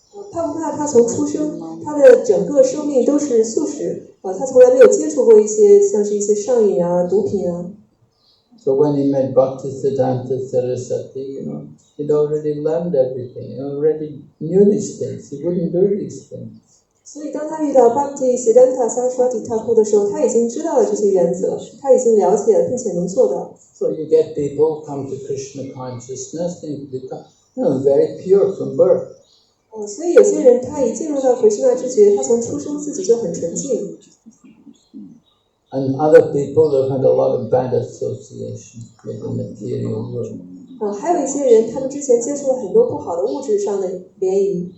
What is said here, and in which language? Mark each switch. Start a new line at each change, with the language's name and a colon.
Chinese: 帕布帕他从出生，他的整个生命都是素食，他从来没有接触过一些像是一些上瘾啊、毒品啊。
English: So when he met Bhaktisiddhanta Saraswati, he'd already learned everything, he already knew these things, he wouldn't do these things.
Chinese: 所以当他遇到 Bhaktisiddhanta Saraswati Thakur 的时候，他已经知道了这些原则，他已经了解了并且能做到。
English: So you get people come to Krishna consciousness, they become very pure from birth.
Chinese: 所以有些人他一进入到Krishna知觉，他从出生自己就很纯净。
English: And other people have had a lot of bad association with the material world.
Chinese: 还有一些人，他们之前接触了很多不好的物质上的联谊。